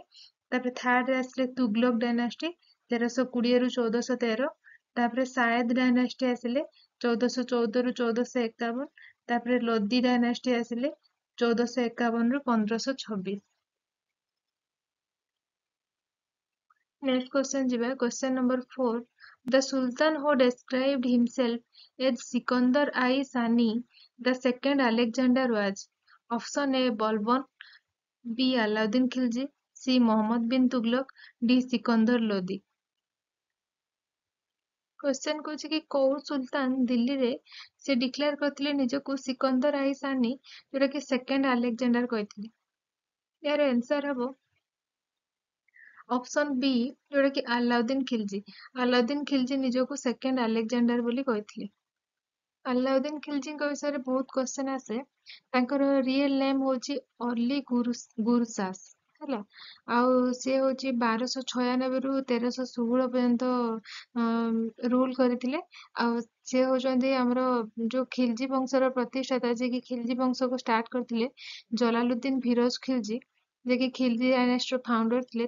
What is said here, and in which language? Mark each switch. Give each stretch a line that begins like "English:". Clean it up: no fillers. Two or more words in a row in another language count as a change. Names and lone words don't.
Odia: ତାପର ଥର୍ଡ ଆସଲେ ତୁଗଲକ ଡାଇନାଷ୍ଟି 1320 ରୁ 1413। ତାପର ସାୟଦ ଡାଇନାଷ୍ଟି ଆସଲେ 1414 ରୁ 1451। ତାପର ଲୋଦୀ ଡାଇନାଷ୍ଟି ଆସଲେ 1451 ରୁ 1526।
English: next question
Odia: जिबा
English: question number
Odia: 4।
English: the sultan who described himself as Sikandar I Sani, the second Alexander was? option A Balban, B Alauddin Khilji, C Mohammad bin Tughlaq, D Sikandar Lodi.
Odia: କ୍ୱେଶ୍ଚନ କହୁଁ କି କଉ ସୁଲତାନ ଦିଲ୍ଲୀ ରେ ସେ ଡିକ୍ଲେୟର କରଥିଲେ ନିଜକୁ ସିକନ୍ଦର ଆଇ ସାନି, ଯୋଟା କି
English: second Alexander
Odia: କହଥିଲେ? ୟାର ଆନ୍ସର ହବୋ
English: option B,
Odia: ଯୋଟା କି ଅଲାଉଦ୍ଦିନ ଖିଲଜି। ଅଲାଉଦ୍ଦିନ ଖିଲଜି ନିଜକୁ
English: second Alexander
Odia: ବୋଲି କହଥିଲେ। ଅଲାଉଦ୍ଦିନ ଖିଲଜି ବିଷୟ ରେ ବହୁତ କ୍ୱେଶ୍ଚନ ଆସେ। ତାଙ୍କର
English: real name
Odia: ହଉଚି ଅଲି ଗୁରସାସ। ହେଲା। ଆଉ ସିଏ ହଉଛି 1296 ରୁ 1316 ପର୍ଯ୍ୟନ୍ତ ରୁଲ କରିଥିଲେ। ଆଉ ସିଏ ହଉଛନ୍ତି ଆମର ଯୋଉ ଖିଲଜି ବଂଶର ପ୍ରତିଷ୍ଠାତା, ଯିଏକି ଖିଲଜି ବଂଶକୁ ଷ୍ଟାର୍ଟ କରିଥିଲେ, ଜଲାଲୁଦ୍ଦିନ ଫିରୋଜ ଖିଲଜି, ଯିଏକି ଖିଲଜି
English: dynastyr founder
Odia: ଥିଲେ।